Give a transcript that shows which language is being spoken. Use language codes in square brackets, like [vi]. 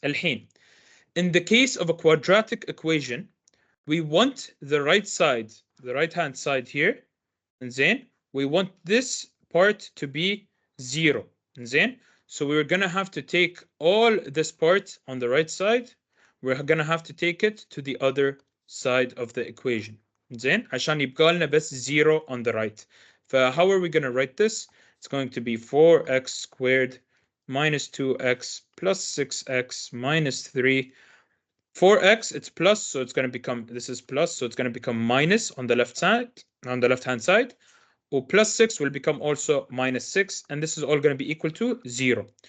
[ar] الحين, [en] in the case of a quadratic equation, we want the right side, the right-hand side here, and then we want this part to be 0. And then, so we're going to have to take all this part on the right side, we're going to have to take it to the other side of the equation. [ar] زين عشان يبقى لنا بس 0 [en] on the right. How are we going to write this? It's going to be 4x squared minus 2x plus 6x minus 3. 4x, it's plus, so it's going to become, this is plus, so it's going to become minus on the left side, on the left-hand side. Or plus 6 will become also minus 6, and this is all going to be equal to 0.